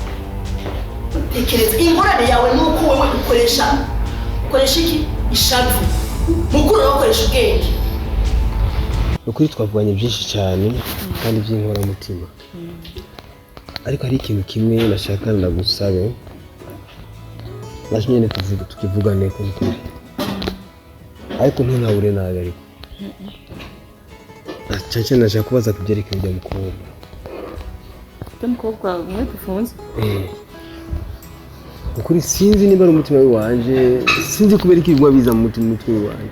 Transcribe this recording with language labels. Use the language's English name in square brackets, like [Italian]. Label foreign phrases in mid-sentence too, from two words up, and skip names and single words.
[Rundi] Tekereza ingorane yawe nuko wewe ukoresha iki ishavu, mukuru nawe ukoresha ubwenge. Ukuri twavuganye byinshi cyane kandi by'inkoramutima, ariko hari ikintu kimwe nashaka ndagusabe, nashimye tukivugane kuri, ariko ntunabure nabi. Ariko cyane nashaka kubaza kubyerekeye ibyo mukobwa. Umukobwa umwe dufunze? Ukuri sinzi niba ari umutima wanje, sinzi kubera iki bigwa biza mu mutwe wanje.